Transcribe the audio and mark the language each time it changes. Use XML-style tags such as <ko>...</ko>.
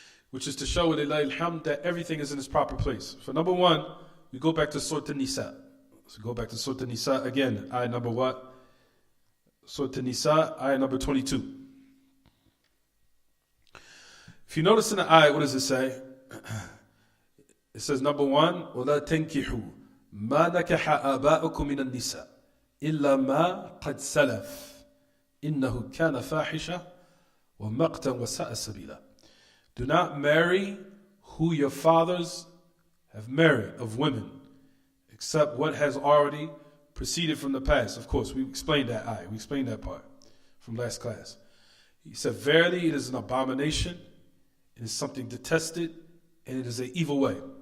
<en>Which is to show, lillahi alhamd, that everything is in its proper place. For number one, we go back to Surah An-Nisa. So go back to Surah An-Nisa again, ayah number what? Surah An-Nisa, ayah number 22. If you notice in the ayah, what does it say? It says, number one,</en> <ar>وَلَا تَنْكِحُوا مَا نَكَحَ آبَاؤُكُم مِنَ النِّسَاءِ إِلَّا مَا قَدْ سَلَفْ إِنَّهُ كَانَ فَاحِشَةً وَمَقْتًا وَسَاءَ سَبِيلًا.</ar> <en>Do not marry who your fathers have married of women, except what has already proceeded from the past. Of course, we explained that ayah. We explained that part from last class. He said, verily it is an abomination, it is something detested, and it is an evil way.</en>